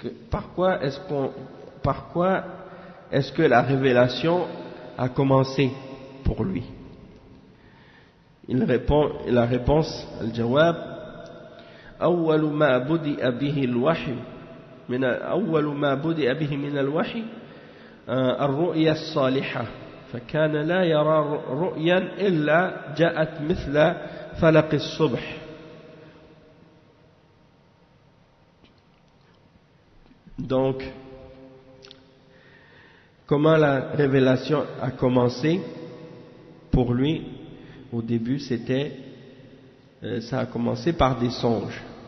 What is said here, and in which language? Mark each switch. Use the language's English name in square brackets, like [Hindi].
[French] Par quoi est-ce que la révélation a commencé pour lui? La réponse, [Arabic] al-jawab, أول ما بدأ به الوحي من الوحي الرؤيا الصالحة فكان لا يرى رؤيا إلا جاءت مثل فلق الصبح. [French] Donc, comment la révélation a commencé pour lui? Au début, ça a commencé par des songes.